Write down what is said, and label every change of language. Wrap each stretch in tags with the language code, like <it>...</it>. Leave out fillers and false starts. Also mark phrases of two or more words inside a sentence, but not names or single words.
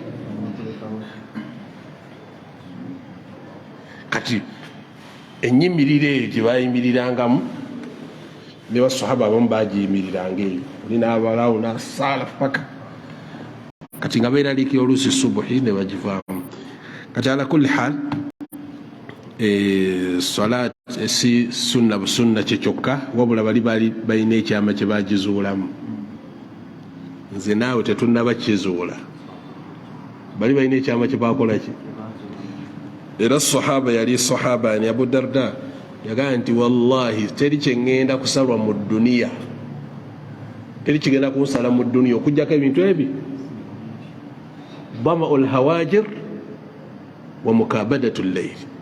<lg>Kati ennyimiriro eyo gye bayimirirangamu ne basahaba abamu bagiyimiriranga eyo, olina abalaawo n'asaala paka kati nga beeraliikira oluusi subuhi ne bagivaamu. Kati</lg> <ar>على كل حال</ar> <lg>salat si sunna busunna kye kyokka, wabula bali balina ekyama kye bagizuulamu. Nze naawe tetunnaba kizuula, bali balina ekyama kye bakola ki. Era sahaba yali sahaba ni Abu Darda yagamba nti wallahi teri kyengenda kusalwa mu duniya, teri kigenda kunsala mu duniya okujjako ebintu ebi:</lg> <ar>ظمأ الهواجر ومكابدة الليل.</ar>